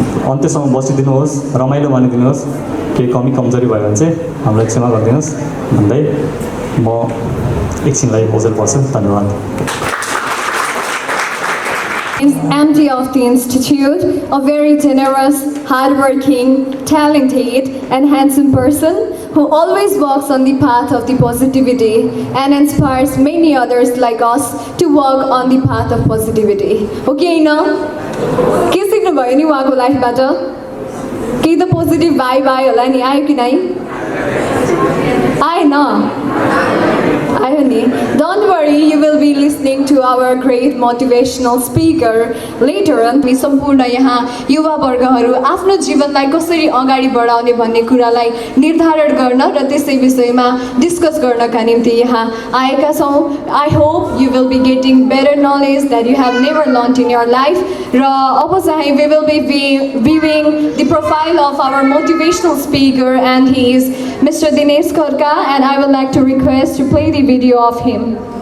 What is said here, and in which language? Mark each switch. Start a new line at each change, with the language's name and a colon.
Nepali: अन्त्यसम्म बसिदिनुहोस्, रमाइलो मानिदिनुहोस्। केही कमी कमजोरी भयो भने चाहिँ हामीलाई क्षमा गरिदिनुहोस् भन्दै म एकछिनलाई बजेर पर्छु। धन्यवाद।
English: Is MD of the Institute, a very generous, hardworking, talented and handsome person who always walks on the path of the positivity and inspires many others like us to walk on the path of positivity. Okay, no?
Nepali: के सिक्नु भयो नि उहाँको लाइफबाट? केही त positive vibe आयो होला नि, आयो कि नै? आएन? आयो नि?
English: Don't worry, you will be listening to our great motivational speaker later on.
Nepali: हामी सम्पूर्ण यहाँ युवा वर्गहरू आफ्नो जीवनलाई कसरी अगाडि बढाउने भन्ने कुरालाई निर्धारण गर्न र त्यसै विषयमा डिस्कस गर्नका निम्ति यहाँ आएका छौँ।
English: I hope you will be getting better knowledge that you have never learned in your life.
Nepali: र अब चाहिँ
English: we will be viewing the profile of our motivational speaker and he is Mr. Dinesh Kharka, and I would like to request to play the video of him.